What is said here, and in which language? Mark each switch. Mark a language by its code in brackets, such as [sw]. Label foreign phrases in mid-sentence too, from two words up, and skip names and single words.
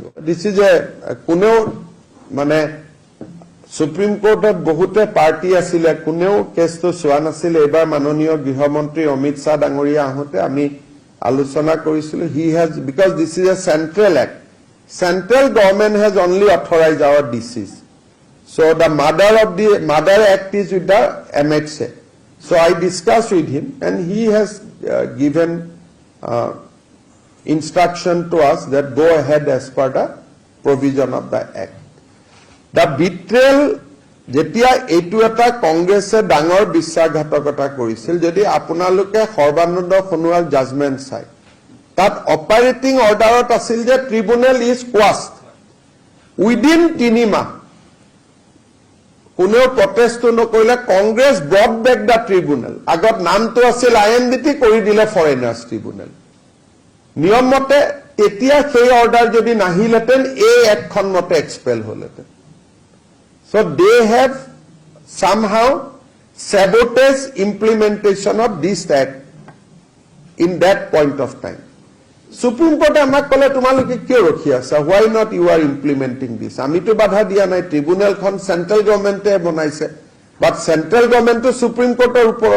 [en] this is a [as] কোনেও মানে সুপ্ৰিম কোৰ্টত বহুতে পাৰ্টি আছিলে, কোনেও কেছটো চোৱা নাছিলে। এইবাৰ মাননীয় গৃহমন্ত্ৰী অমিত শ্বাহ ডাঙৰীয়া আহোঁতে আমি আলোচনা কৰিছিলো। [en] He has, because this is a central act, central government has only authorised our DCs. So the mother act is with the MHA. So I discussed with him and he has given instruction to us that go ahead as per the provision of the act. The betrayal, [as] যেতিয়া এইটো এটা কংগ্ৰেছে ডাঙৰ বিশ্বাসঘাতকতা কৰিছিল, যদি আপোনালোকে সৰ্বানন্দ সোণোৱাল জাজমেণ্ট চাই, তাত [en] operating order [as] আছিল যে [en] tribunal is quashed within [as] 3 মাহ। কোনেও প্ৰটেষ্টটো নকৰিলে। [en] Congress brought back the tribunal. [as] আগত নামটো আছিল INDT, কৰি দিলে ফৰেনাৰ্ছ ট্ৰিব্যুনেল। নিয়ম মতে তেতিয়া সেই অৰ্ডাৰ যদি নাহিলহেঁতেন এই এক্টখন মতে এক্সপেল হ'লহেঁতেন। [en] So they have somehow sabotaged implementation of this act in that point of time. [as] Supreme Court আমাক ক'লে তোমালোকে কিয় ৰখি আছা, [en] why not you are implementing this? [as] আমিতো বাধা দিয়া নাই, ট্ৰিব্যুনেলখন [en] central government [as] বনাইছে, [en] but central government [as] সুপ্ৰিম কোৰ্টৰ ওপৰত